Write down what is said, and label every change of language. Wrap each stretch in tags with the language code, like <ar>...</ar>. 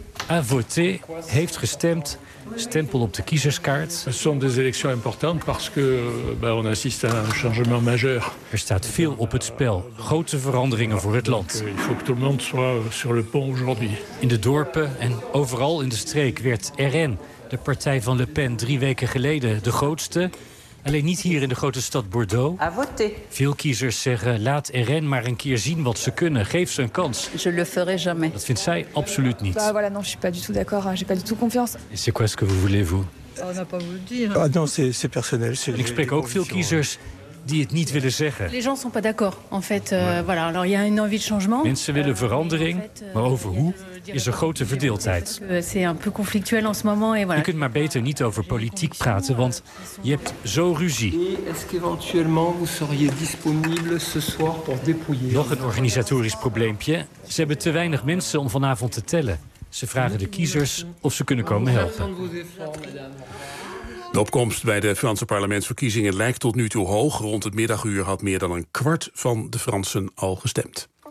<fr>A voter</fr> <nl>heeft gestemd. Stempel op de kiezerskaart. Het zijn</nl> <fr>des élections importantes parce que on assiste à un changement majeur.</fr> <nl>Er staat veel op het spel. Grote veranderingen voor het land.</nl> <fr>Il faut que tout le monde soit sur le pont aujourd'hui.</fr> <nl>In de dorpen en overal in de streek werd RN, de partij van Le Pen, 3 weken geleden de grootste. Alleen niet hier in de grote stad Bordeaux.</nl> <fr>À voter.</fr> <nl>Veel kiezers zeggen, laat RN maar een keer zien wat ze kunnen. Geef ze een kans.</nl> <fr>Je le ferai jamais.</fr> <nl>Dat vindt zij absoluut niet.</nl> <fr>Bah, voilà, non, je suis pas du tout d'accord. J'ai pas du tout confiance. Et c'est quoi ce que vous voulez, vous? On n'a pas voulu dire. Ah, non, c'est personnel.</fr> <nl>Ik spreek ook veel kiezers die het niet willen zeggen.</nl> <fr>Les gens sont pas d'accord, en fait. Voilà, alors il y a une envie de changement.</fr> <nl>Mensen willen verandering, maar over hoe? Is er grote verdeeldheid.</nl> <fr>C'est un peu conflictuel en ce moment et voilà.</fr> <nl>Je kunt maar beter niet over politiek praten, want je hebt zo ruzie.</nl> <fr>Est-ce qu'éventuellement vous seriez disponible ce soir pour dépouiller?</fr> <nl>Nog een organisatorisch probleempje. Ze hebben te weinig mensen om vanavond te tellen. Ze vragen de kiezers of ze kunnen komen helpen. De opkomst bij de Franse parlementsverkiezingen lijkt tot nu toe hoog. Rond het middaguur had meer dan een kwart van de Fransen al gestemd.</nl>